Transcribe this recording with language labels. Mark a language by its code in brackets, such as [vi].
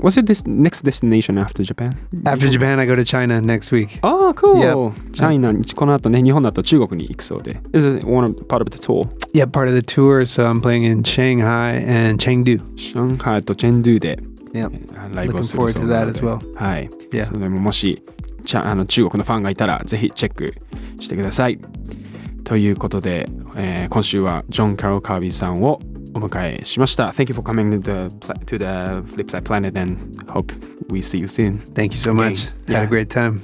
[en] What's your next destination after Japan? After Japan, I go to China next week. Oh, cool. Yep. China. [ja] この後ね、日本だと中国に行くそうで。 [en] Is it part of the tour? Yeah, part of the tour. So I'm playing in Shanghai and Chengdu. [ja] 上海とチェンドゥで、 [en] Yep. [ja] ライブを [en] Looking [ja] するそうなので。 [en] forward to that as well. [ja] はい。 [en] Yeah. [ja] それももし中国のファンがいたらぜひチェックしてください。ということで、今週はジョン・キャロル・カービーさんをお迎えしました。 [en] Thank you for coming to the Flipside Planet and hope we see you soon. Thank you so much. Had a great time.